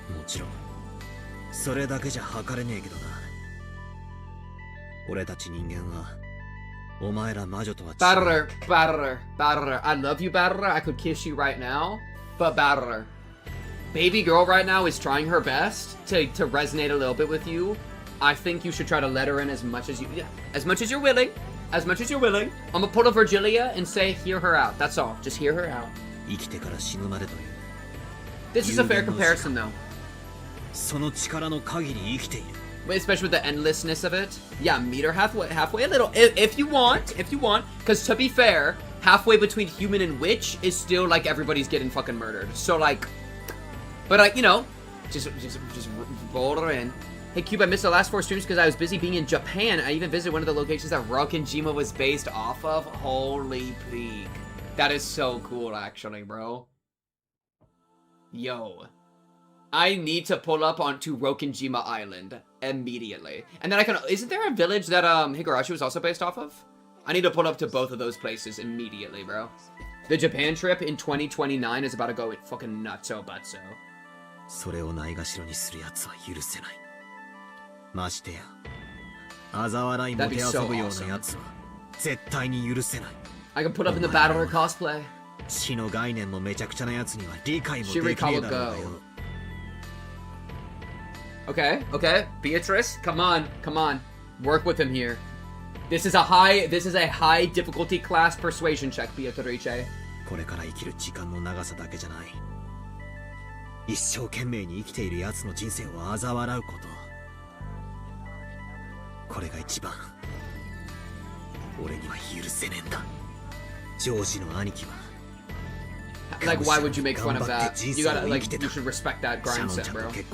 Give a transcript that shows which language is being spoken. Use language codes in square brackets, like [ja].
[ja] もちろんそれだけじゃ測れねえけどな。俺たち人間はお前ら魔女とは違う。 [en] Battler. I love you, Battler. I could kiss you right now. But Battler, baby girl right now is trying her best to resonate a little bit with you. I think you should try to let her in as much as you're willing. As much as you're willing. I'm gonna pull a Virgilia and say, hear her out. That's all. Just hear her out. [ja] 生きてから死ぬまでという。 [en] This is a fair comparison, though. [ja] その力の限り生きている。 [en] Especially with the endlessness of it. Yeah, meet her halfway a little. If you want. Because to be fair, halfway between human and witch is still like everybody's getting fucking murdered. So like, but like, you know, just roll her in. Hey Cube, I missed the last 4 streams because I was busy being in Japan. I even visited one of the locations that Rokenjima was based off of. Holy peak. That is so cool, actually, bro. Yo. I need to pull up onto Rokenjima Island immediately. And then I can... Isn't there a village that Higurashi was also based off of? I need to pull up to both of those places immediately, bro. The Japan trip in 2029 is about to go fucking nutso butso. [ja] それをないがしろにする奴は許せない。ましてや、嘲笑いもてあそぶような奴は絶対に許せない。 [en] I can put up in the battler cosplay. [ja] 死の概念もめちゃくちゃな奴には理解もできねえだろうがよ。 [en] Okay, okay. Beatrice, come on, come on. Work with him here. This is a high difficulty class persuasion check, Beatrice. [ja] これから生きる時間の長さだけじゃない。一生懸命に生きている奴の人生を嘲笑うこと。これが一番俺には許せねえんだ。ジョージの兄貴は。 [en] Like, why would you make fun of that? You gotta, like, you should respect that grind set, bro.